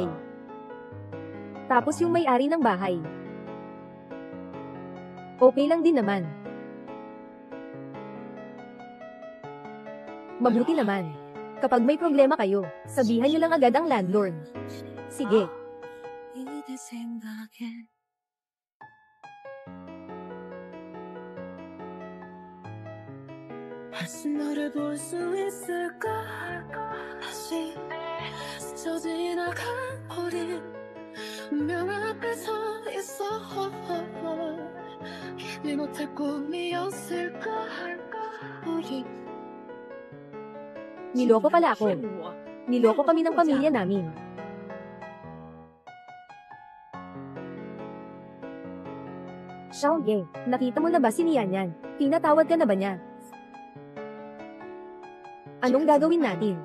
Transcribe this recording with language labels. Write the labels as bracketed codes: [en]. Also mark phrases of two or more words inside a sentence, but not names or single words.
[tl] Tapos yung may-ari ng bahay. Okay lang din naman. Mabuti naman. Kapag may problema kayo, sabihan nyo lang agad ang landlord. Sige. [ko] 이대 생각에 다시 너를 볼 수 있을까 다시 스쳐 지나간 우린 운명 앞에 서 있어 깨지 못할 꿈이었을까 우리 [tl] Niloko pala ako. Niloko kami ng pamilya namin. Xiaoye, nakita mo na ba si Nian Yan? Tinatawad ka na ba niya? Anong gagawin natin?